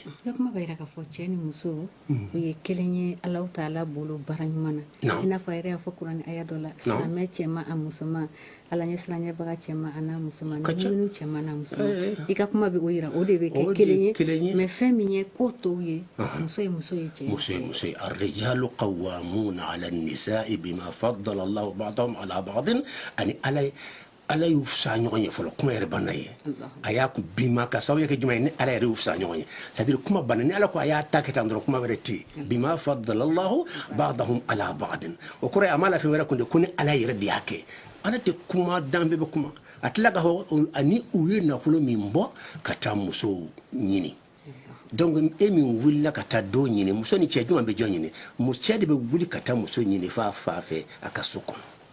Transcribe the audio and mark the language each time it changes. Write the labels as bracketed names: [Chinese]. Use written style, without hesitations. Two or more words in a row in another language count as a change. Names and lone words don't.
[Bambara] ne kuma b'a jira k'a fɔ cɛ ni muso u ye kelen ye Alahu Taala bolo baara ɲuman na i n'a fɔ a yɛrɛ y'a fɔ kuranɛ aya dɔ la silamɛ cɛman a musoman ala ɲɛ silamɛbaga cɛman a n'a musoman ni ɲininu cɛman n'a musoman i ka kuma bɛ o yira o de bɛ kɛ kelen ye mais fɛn min ye ko tɔw ye muso ye cɛ muso ye [Arabic] الرجال قوامون على النساء بما فضل الله بعضهم على بعض [Bambara] ani ala ala yu fsa ɲɔgɔn ye fɔlɔ kuma yɛrɛ banna ye a y'a ku bima ka sababu kɛ jumɛn ye ni ala yɛrɛ yu fsa ɲɔgɔn ye [French] c'est à dire [Bambara] kuma banna ni ala ko a y'a ta kɛ tan dɔrɔn kuma wɛrɛ tɛ [Arabic] بما فضل الله بعضهم على بعض [Bambara] o kɔrɔ ye a ma la fɛn wɛrɛ kun de ko ni ala yɛrɛ de y'a kɛ ala tɛ kuma dan bɛɛ bɛ kuma a tila ka fɔ ani u ye nafolo min bɔ ka taa musow ɲini donc e min wulila ka taa dɔ ɲini muso ni cɛ jumɛn bɛ jɔn ɲini cɛ de bɛ wuli ka taa muso ɲini fa fɛ a ka so kɔnɔ